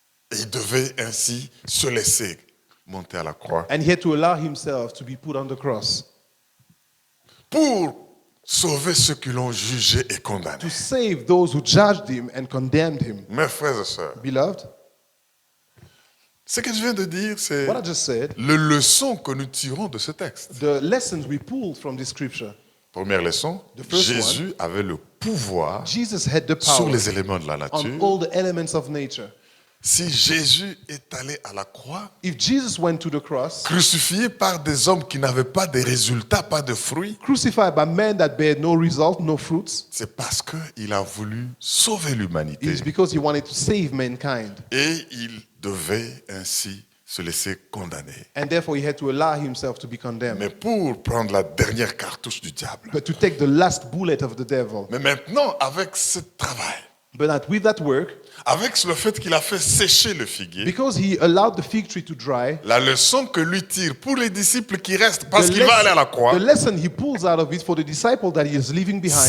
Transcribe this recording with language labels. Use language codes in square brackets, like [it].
[fr] Et il devait ainsi se laisser monter à la croix [en] And he had to allow himself to be put on the cross [fr] pour sauver ceux qui l'ont jugé et condamné. [en] to save those who judged him and condemned him. [fr] Mes frères et sœurs, [en] Beloved, [fr] ce que je viens de dire, c'est [en] what I just said, [fr] la leçon que nous tirons de ce texte. [en] the lessons we pulled from this scripture. [fr] Première leçon, [en] The first [fr] Jésus avait le pouvoir [en] Jesus had the [fr] sur [en] power [fr] les éléments de la [en] on [fr] nature [en] all the elements of nature [fr] Si Jésus est allé à la croix, [en] If Jesus went to the cross, [fr] crucifié par des hommes qui n'avaient pas de résultats, pas de fruits, [en] crucified by men that bear no result, no fruits, [fr] c'est parce qu'il a voulu sauver [en] it [fr] l'humanité. [en] is because he wanted to save mankind. [fr] Et il devait ainsi se laisser condamner. [en] And therefore he had to allow himself to be condemned. [fr] Mais pour prendre la dernière cartouche du diable. [en] But to take the last bullet of the devil. [fr] Mais maintenant, avec ce travail, [en] But that with that work, [fr] avec le fait qu'il a fait sécher le figuier, [en] because he allowed the fig tree to dry, [fr] la leçon que lui tire pour les disciples qui restent parce [en] the [fr] qu'il va aller à la croix, [en] the lesson he pulls out of it for the disciple that he is leaving behind,